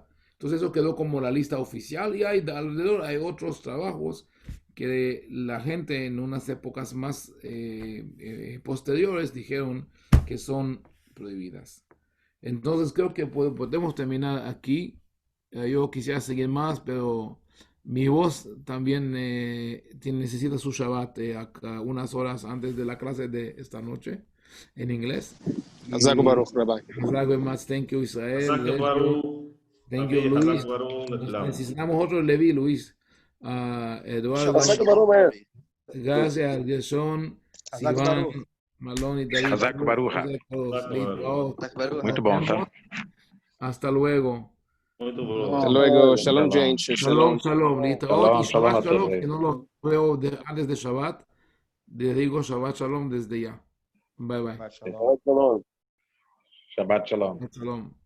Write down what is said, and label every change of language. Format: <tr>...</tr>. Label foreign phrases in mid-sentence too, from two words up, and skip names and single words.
<es>Entonces eso quedó como la lista oficial, y alrededor hay otros trabajos que la gente en unas épocas más posteriores dijeron que son prohibidas. Entonces creo que podemos terminar aquí. Yo quisiera seguir más, pero mi voz también necesita su Shabbat acá unas horas antes de la clase de esta noche en inglés.</es> <he>חזק ברוך, רבי.</he> <en>Thank you, Israel.</en> <he>חזק ברוך.</he> <en>Thank you, Luis.</en> <es>Necesitamos otro Levi, Luis. Eduardo. Gracias, Gerson, Sivan, Malone y David.</es> <he>חזק ברוך.</he> <pt>Muito bom, tá?</pt> <es>Hasta luego. Hasta luego.</es> <he>Shalom, James. שלום, שלום. Listo. Shalom,</he> <es>Y</es> <he>shalom Shabbat</he> <es>a</es> <he>shalom,</he> <es>todos. que no lo veo antes de Shabbat. Les digo</es> <he>שבת שלום</he> <es>desde ya.</es> <en>Bye bye.</en> <he>שבת שלום. Shalom.</he>